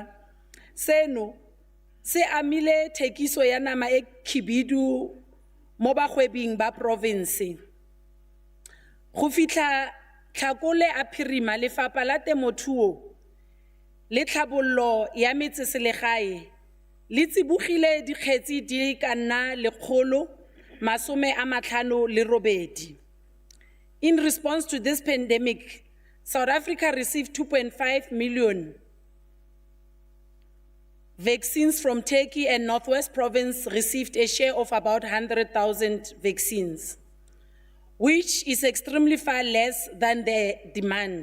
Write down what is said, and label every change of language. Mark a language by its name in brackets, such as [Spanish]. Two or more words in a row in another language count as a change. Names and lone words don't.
[Tswana] Seno se amile thekiso ya nama e khibidu mo bagwebing ba province. Go fitlha Tlhakole a phirima lefapha la temothuo le tlhabollo ya metseselegae le tsibogile dikgetsi di ka nna 158. [English] In response to this pandemic, South Africa received 2.5 million vaccines from Turkey, and Northwest Province received a share of about 100,000 vaccines, which is extremely far less than the demand.